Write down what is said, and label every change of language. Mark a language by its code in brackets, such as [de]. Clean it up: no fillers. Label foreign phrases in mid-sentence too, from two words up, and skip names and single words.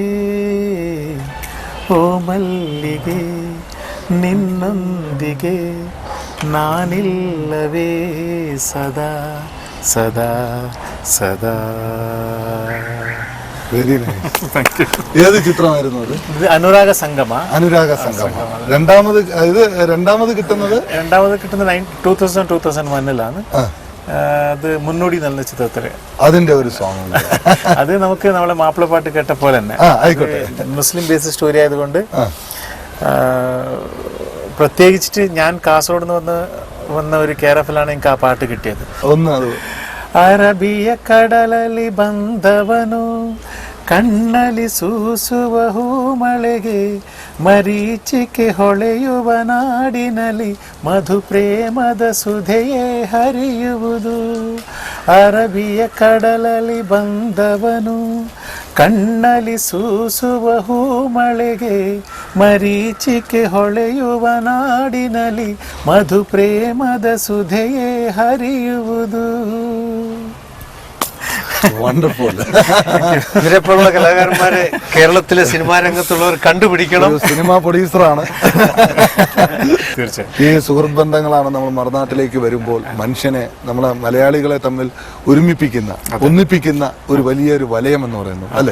[kn] ಓ ಮಲ್ಲಿಗೆ ನಿನ್ನೊಂದಿಗೆ ನಾನಿಲ್ಲವೇ ಸದಾ ಸದಾ ಸದಾ. [en] very nice. [ml] ഏത് ചിത്രമായിരുന്നു അത്? ഇത് അനുരാഗ സംഗമ. രണ്ടാമത് കിട്ടുന്നത് 2000-2001 അത് മുന്നോടി നല്ല ചിത്രത്തില് അതിന്റെ ഒരു സോങ്. അത് നമുക്ക് നമ്മളെ മാപ്പിളപ്പാട്ട് കേട്ട പോലെ തന്നെ മുസ്ലിം [en] base story [ml] ആയതുകൊണ്ട്, പ്രത്യേകിച്ചിട്ട് ഞാൻ കാസർഗോഡ് നിന്ന് വന്ന ഒരു കേരഫിലാണ് എനിക്ക് ആ പാട്ട് കിട്ടിയത്. [kn] ಅರಬಿಯ ಕಡಲಲ್ಲಿ ಬಂದವನು ಕಣ್ಣಲ್ಲಿ ಸೂಸುವ ಹೂ ಮಳೆಗೆ ಮರೀಚಿಕೆ ಹೊಳೆಯುವ ನಾಡಿನಲ್ಲಿ ಮಧು ಪ್ರೇಮದ ಸುಧೆಯೇ ಹರಿಯುವುದು. ಅರಬಿಯ ಕಡಲಲ್ಲಿ ಬಂದವನು ಕಣ್ಣಲ್ಲಿ ಸೂಸುವ ಹೂಮಳೆಗೆ, ಮರೀಚಿಕೆ ಹೊಳೆಯುವ ನಾಡಿನಲ್ಲಿ ಮಧು ಪ್ರೇಮದ ಸುಧೆಯೇ ಹರಿಯುವುದು. [ml] വണ്ടർഫുൾ. ഇവരെപ്പോലുള്ള കലാകാരന്മാരെ കേരളത്തിലെ സിനിമാ രംഗത്തുള്ളവർ കണ്ടുപിടിക്കണം. സിനിമാ പ്രൊഡ്യൂസറാണ്. തീർച്ചയായും ഈ സുഹൃത്ത് ബന്ധങ്ങളാണ് നമ്മൾ മറുനാട്ടിലേക്ക് വരുമ്പോൾ മനുഷ്യനെ, നമ്മളെ മലയാളികളെ തമ്മിൽ ഒരുമിപ്പിക്കുന്ന, ഒന്നിപ്പിക്കുന്ന ഒരു വലിയൊരു വലയം എന്ന് പറയുന്നത് അല്ലേ?